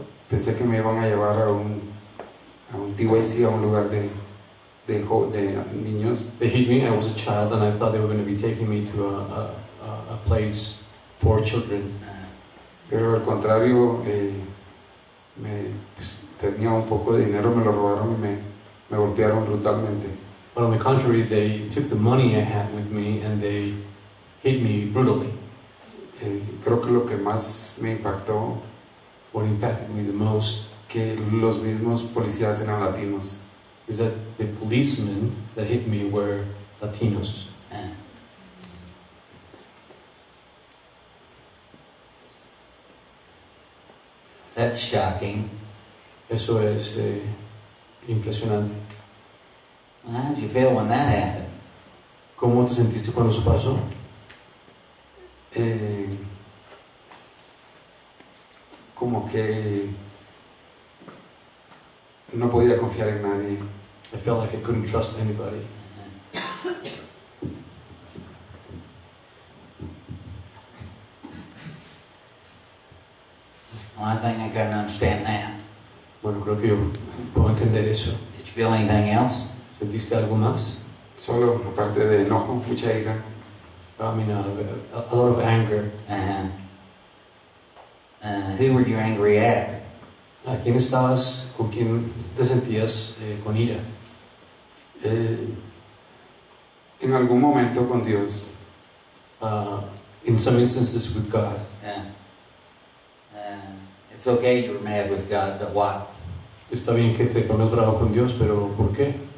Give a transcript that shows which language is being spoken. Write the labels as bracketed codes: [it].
[es] Pensé que me iban a llevar a un TYC, a un lugar de niños. [en] They hit me. I was a child, and I thought they were going to be taking me to a place for children. [es] Pero al contrario, pues, tenía un poco de dinero, me lo robaron y me golpearon brutalmente. [en] But on the contrary, they took the money I had with me and they hit me brutally. [es] Creo que lo que más me impactó, [en] What impacted me the most [es] que los mismos policías eran latinos. [en] is that the policemen that hit me were Latinos. That's shocking. [es] Eso es impresionante. [en] How did you feel when that happened? [es] ¿Cómo te sentiste cuando eso pasó? Como que no podía confiar en nadie. [en] I felt like I couldn't trust anybody. Well, I think I can understand that. [es] Bueno, creo que yo puedo entender eso. [en] Did you feel anything else? [es] ¿Sentiste algo más? Solo, aparte de enojo, mucha ira. [en] I mean, a lot of anger. Uh-huh. Who were you angry at? [es] ¿A quién estabas? ¿Con quién te sentías con ira? En algún momento con Dios. [en] In some instances with God. It's okay you were mad with God, but what? [es] Está bien que te pongas bravo con Dios, pero ¿por qué?